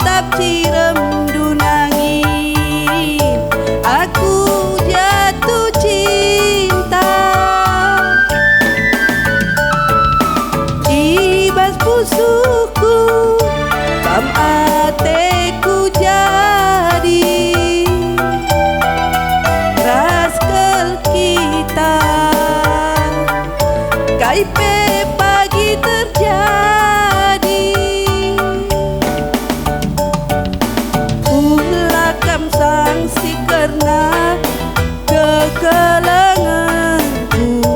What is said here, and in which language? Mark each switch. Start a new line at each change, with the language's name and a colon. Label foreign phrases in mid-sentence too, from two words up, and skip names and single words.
Batak Karo: cirem dunangin,
Indonesian: aku jatuh cinta.
Batak Karo: Ibas pusuku, kam ateku jadi raskel kita. Kaipe pagi terjadi, ulah kam sangsi karena kekelenganku.